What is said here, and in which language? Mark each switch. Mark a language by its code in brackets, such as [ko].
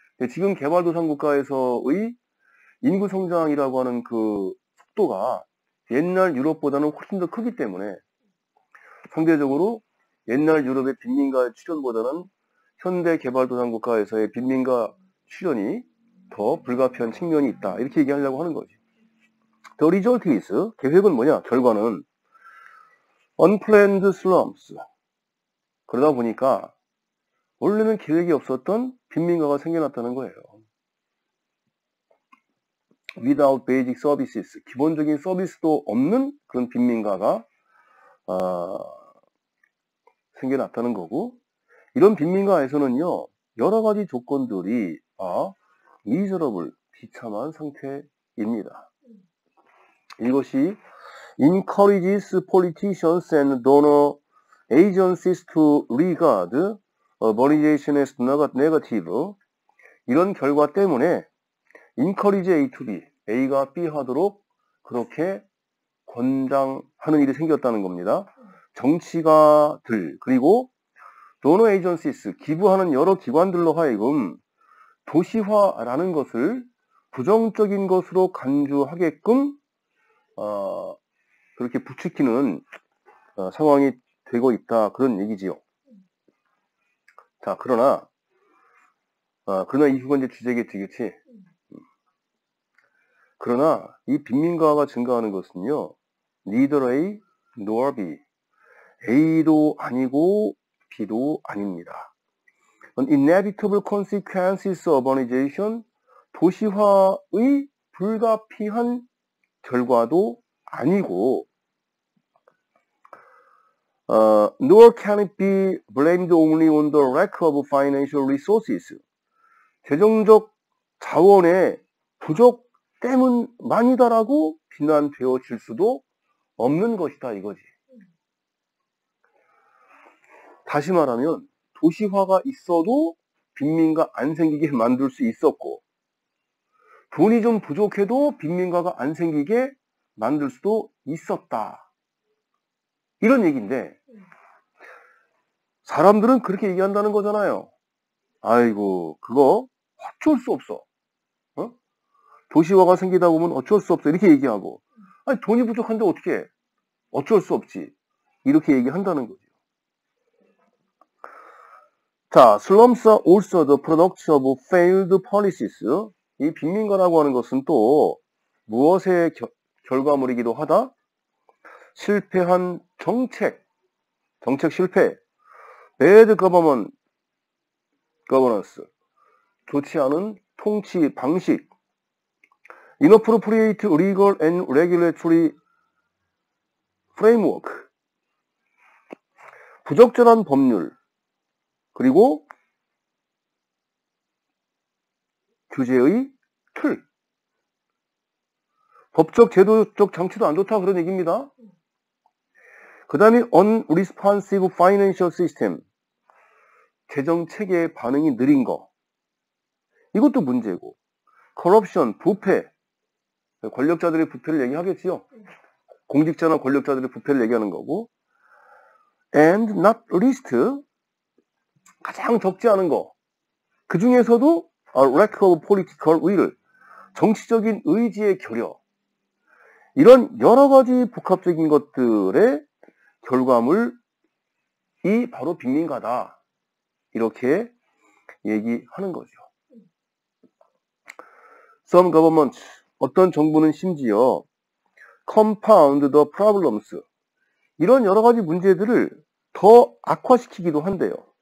[ko] 지금 개발도상 국가에서의 인구 성장이라고 하는 그 속도가 옛날 유럽보다는 훨씬 더 크기 때문에 상대적으로 옛날 유럽의 빈민가 출현보다는 현대 개발도상 국가에서의 빈민가 출현이 더 불가피한 측면이 있다. 이렇게 얘기하려고 하는 거지. [en] The result is, [ko] 계획은 뭐냐? 결과는 [en] unplanned slums. [ko] 그러다 보니까 원래는 계획이 없었던 빈민가가 생겨났다는 거예요. [en] Without basic services. [ko] 기본적인 서비스도 없는 그런 빈민가가 생겨났다는 거고 이런 빈민가에서는요. 여러 가지 조건들이 miserable, 비참한 상태입니다. 이것이 [en] encourages politicians and donor agencies to regard urbanization as negative. [ko] 이런 결과 때문에 [en] encourage A to B, [ko] A가 B 하도록 그렇게 권장하는 일이 생겼다는 겁니다. 정치가들 그리고 donor agencies, 기부하는 여러 기관들로 하여금 도시화라는 것을 부정적인 것으로 간주하게끔 그렇게 부추기는 상황이 되고 있다 그런 얘기지요. 자, 그러나 이후가 이제 주제겠지, 그치? 그러나 이 빈민가가 증가하는 것은요, [en] neither A nor B, [ko] A도 아니고 B도 아닙니다. [en] An inevitable consequences of urbanization, [ko] 도시화의 불가피한 결과도 아니고 [en] nor can it be blamed only on the lack of financial resources. [ko] 재정적 자원의 부족 때문만이다라고 비난되어질 수도 없는 것이다 이거지. 다시 말하면 도시화가 있어도 빈민가 안 생기게 만들 수 있었고 돈이 좀 부족해도 빈민가가 안 생기게 만들 수도 있었다. 이런 얘기인데 사람들은 그렇게 얘기한다는 거잖아요. 아이고 그거 어쩔 수 없어. 어? 도시화가 생기다 보면 어쩔 수 없어. 이렇게 얘기하고 아니 돈이 부족한데 어떻게 해? 어쩔 수 없지. 이렇게 얘기한다는 거죠. [en] 자, slums are also the product of failed policies. [ko] 이 빈민가라고 하는 것은 또 무엇의 결과물이기도 하다? 실패한 정책 실패. [en] bad governance. [ko] 좋지 않은 통치 방식. [en] inappropriate legal and regulatory framework. [ko] 부적절한 법률. 그리고 규제의 틀. 법적 제도적 장치도 안 좋다 그런 얘기입니다. 그 다음에 [en] unresponsive financial system. [ko] 재정 체계의 반응이 느린 거. 이것도 문제고. corruption, 부패. 권력자들의 부패를 얘기하겠지요. 공직자나 권력자들의 부패를 얘기하는 거고. [en] and not least [ko] 가장 적지 않은 거. 그 중에서도 [en] lack of political will. [ko] 정치적인 의지의 결여. 이런 여러 가지 복합적인 것들의 결과물이 바로 빈민가다. 이렇게 얘기하는 거죠. [en] Some governments, [ko] 어떤 정부는 심지어 [en] compound the problems, [ko] 이런 여러 가지 문제들을 더 악화시키기도 한대요.